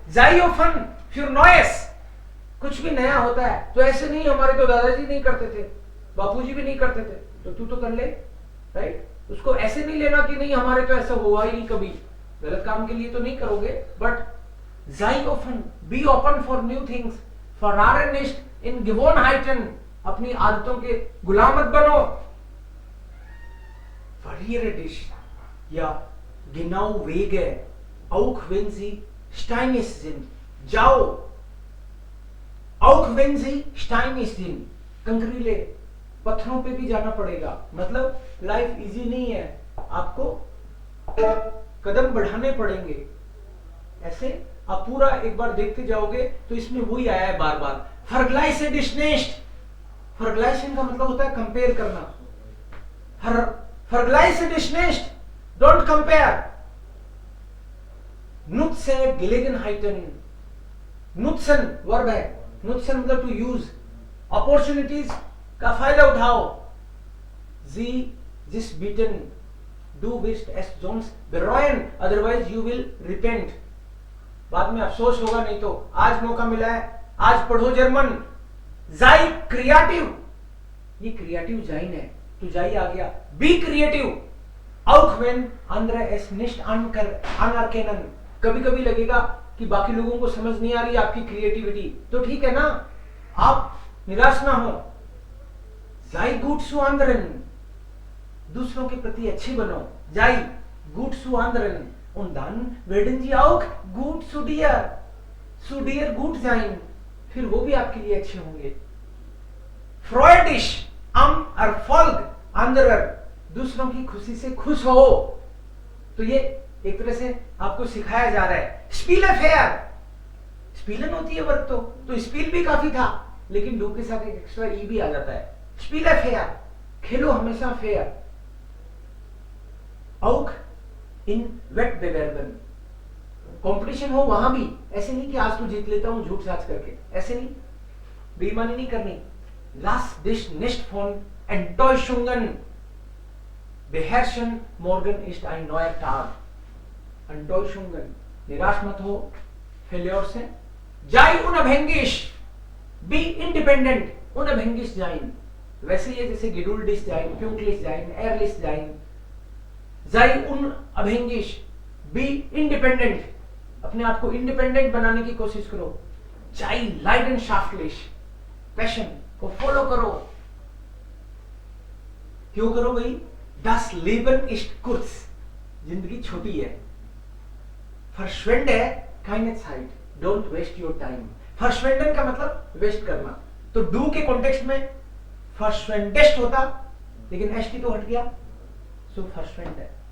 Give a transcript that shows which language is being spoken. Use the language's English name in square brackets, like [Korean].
[Hindi] जाई ओफन फिर नॉयस, कुछ भी नया होता है तो ऐसे नहीं, हमारे तो दादाजी नहीं करते थे, बापूजी भी नहीं करते थे, तो तू तो कर ले, राइट। उसको ऐसे नहीं लेना कि नहीं हमारे तो ऐसा हुआ ही नहीं कभी, गलत काम के लिए तो नहीं करोगे। बट जाई often, [English] be open for new things, [German] फॉरनिस्ट इन गिवोनहाइटन, [Hindi] अपनी आदतों के गुलाम मत बनो। [German] Verrierisch, ja genau Wege, auch wenn sie steinig sind. [Hindi] जाओ, [German] auch wenn sie steinig sind, [Hindi] कंकरीले पत्थरों पे भी जाना पड़ेगा। मतलब लाइफ इजी नहीं है, आपको कदम बढ़ाने पड़ेंगे। ऐसे आप पूरा एक बार देखते जाओगे तो इसमें वही आया है बार बार। [German] Vergleichen ist nicht, Vergleichen [Hindi] का मतलब होता है कंपेयर करना। [German] Vergleichen ist nicht, [English] don't compare, [German] Nutze Gelegenheiten. [Hindi] Nutzen verb है. [English] Nutzen मतलब to use. [Hindi] Opportunities का फायदा उठाओ. [German] Sie sich bieten. Du wirst es sonst bereuen, [English] otherwise you will repent. [Hindi] बाद में अफसोस होगा नहीं तो. आज मौका मिला है, आज पढ़ो जर्मन. [German] Sei creative. [Hindi] ये क्रिएटिव जाइन है, तो जाई आ गया. [English] Be creative. [German] Auch wenn andere es nicht anerkennen. [Hindi] कभी कभी लगेगा कि बाकी लोगों को समझ नहीं आ रही आपकी क्रिएटिविटी, तो ठीक है ना, आप निराश ना हो. [German] Sei gut zu anderen. [Hindi] दूसरों के प्रति अच्छे बनो. [German] Sei gut zu anderen. Und dann werden sie auch gut zu dir. Zu dir gut sein. [Hindi] फिर वो भी आपके लिए अच्छे होंगे. [German] Freudisch am Erfolg anderer. [Hindi] दूसरों की खुशी से खुश हो. तो ये एक तरह से आपको सिखाया जा रहा है. [German] Spiele fair. [Hindi] स्पीलन होती है वर्ग, तो स्पील भी काफी था, लेकिन डू के साथ एक एक्स्ट्रा ई भी आ जाता है. [German] Spiele fair. [Hindi] खेलो हमेशा fair. [German] Auch in Wettbewerben. [Hindi] Competition हो वहां भी. ऐसे नहीं कि आज तो जीत लेता हूं झूठ साच करके, ऐसे नहीं, बेईमानी नहीं करनी. [German] Lass dich nicht von Enttäuschungen beherrschen. Morgen ist ein neuer Tag. [Hindi] Enttäuschungen, निराश मत हो फेल्योर से. [German] Sei unabhängig. [English] Be independent. [German] Unabhängig sein. [Hindi] वैसे ये जैसे [German] geduldig sein, pünktlich sein, ehrlich sein. Sei unabhängig. [English] Be independent. [Hindi] अपने आप को इंडिपेंडेंट बनाने की कोशिश करो. [German] Sei leidenschaftlich. [Hindi] पैशन को फॉलो करो. क्यों करो भाई? [German] Das Leben ist kurz. [Hindi] जिंदगी छोटी है. [German] Verschwende keine Zeit. [English] Don't waste your time. [Hindi] Verschwenden का मतलब वेस्ट करना. तो डू के कॉन्टेक्स्ट में verschwendest होता, लेकिन एस टी तो हट गया, सो verschwende.